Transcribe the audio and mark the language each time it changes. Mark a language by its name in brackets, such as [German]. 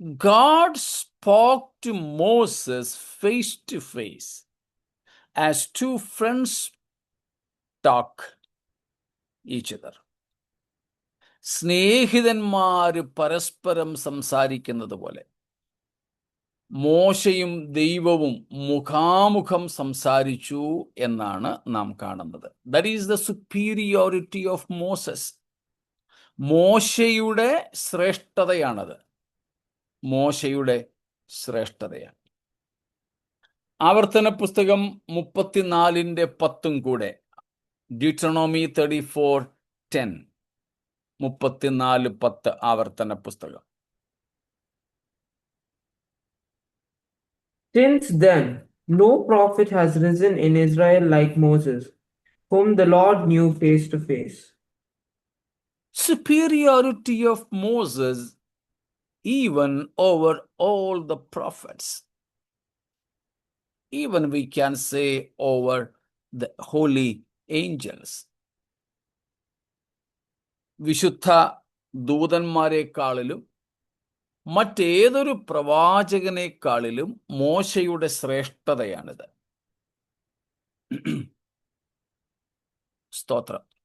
[English] God spoke to Moses face to face, as two friends talk each other. [Malayalam] സ്നേഹിതന്മാര് പരസ്പരം സംസാരിക്കുന്നത് പോലെ മോശയും ദൈവവും മുഖാമുഖം സംസാരിച്ചു എന്നാണ് നാം കാണുന്നത്. [English] That is the superiority of Moses. [Malayalam] മോശയുടെ ശ്രേഷ്ഠതയാണത്. മോശയുടെ ശ്രേഷ്ഠതയാണ്. ആവർത്തന പുസ്തകം 34:10 കൂടെ, ഡ്യൂട്ടറോണോമി 34:10, 34:10 ആവർത്തന പുസ്തകം. [English] Since then, no prophet has risen in Israel like Moses, whom the Lord knew face to face. Superiority of Moses even over all the prophets. Even we can say over the holy angels. [Malayalam] വിശുദ്ധ ദൂതന്മാരെക്കാളിലും മറ്റേതൊരു പ്രവാചകനേക്കാളിലും മോശയുടെ ശ്രേഷ്ഠതയാണിത്. സ്തോത്രം.